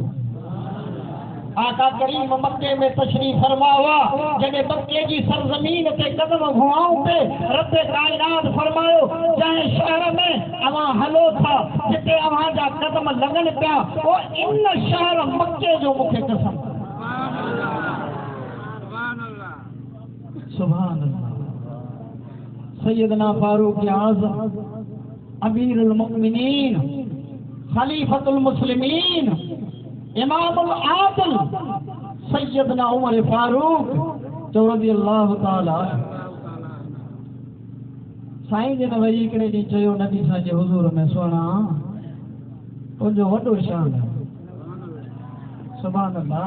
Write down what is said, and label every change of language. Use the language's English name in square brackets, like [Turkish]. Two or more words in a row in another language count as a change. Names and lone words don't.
[Sindhi] आका करीम मक्के में तशरीफ़ फरमा हुआ, जॾहिं मक्के जी सरज़मीन ते कदम घुमाऊं पे रब कायनात फरमायो जंहिं शहर में अवां हलो था, जिते अवां जा कदम लॻनि पिया, वो इन शहर मक्के जो मूंखे कसम। [Arabic] سبحان الله. [Sindhi] सैयदना फारूक आज़म अमीरुल मुमिनीन, खलीफतुल मुस्लिमीन, इमामुल आदिल सैयदना उमर फारूक [Arabic] رضي الله تعالى [Sindhi] साईं जन वरी हिकिड़े ॾींहुं चयो नबी साईं जे हुज़ूर में, सुहिणा तुंहिंजो वॾो शान आहे। [Arabic] سبحان الله.